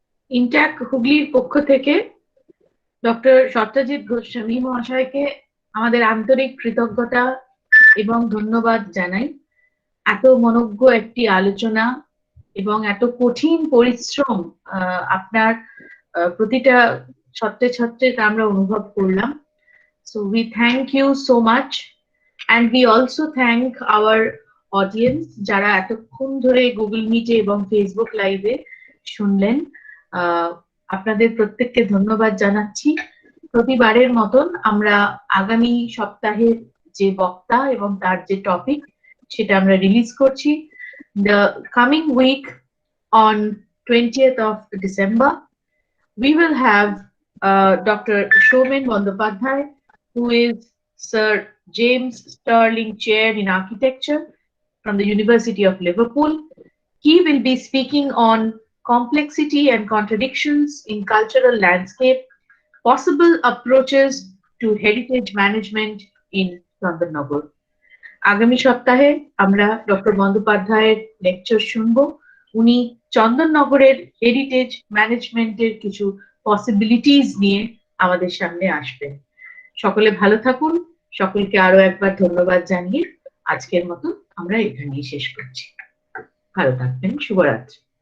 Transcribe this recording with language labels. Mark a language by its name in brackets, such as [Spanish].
[Bangla] Intact হুগলির পক্ষ থেকে ডক্টর সত্যজিৎ গোস্বামী মহাশয়কে আমাদের আন্তরিক কৃতজ্ঞতা এবং ধন্যবাদ জানাই। এত মনোজ্ঞ একটি আলোচনা এবং এত কঠিন পরিশ্রম আপনার প্রতিটা ছত্রে আমরা অনুভব করলাম। [English] So we thank you so much and we also thank our audience [Bangla] যারা এতক্ষণ ধরে গুগল মিটে এবং ফেসবুক লাইভে শুনলেন। আপনাদের প্রত্যেককে ধন্যবাদ জানাচ্ছি। প্রতিবারের মতন আমরা আগামী সপ্তাহের যে বক্তা এবং তার যে টপিক সেটা আমরা রিলিজ করছি। [English] The coming week on 20th of December we will have Dr. Shomen Bandyopadhyay, who is Sir James Stirling Chair in Architecture from the University of Liverpool. He will be speaking on complexity and contradictions in cultural landscape, possible approaches to heritage management in Chandanagar. [Bangla] আগামী সপ্তাহে আমরা doctor বন্দ্যোপাধ্যায়ের lecture শুনবো। উনি চন্দননগরের heritage ম্যানেজমেন্টের কিছু possibilities নিয়ে আমাদের সামনে আসবেন। সকলে ভালো থাকুন। সকলকে আরো একবার ধন্যবাদ জানিয়ে আজকের মতো আমরা এখানেই শেষ করছি। ভালো থাকবেন। শুভরাত্রি।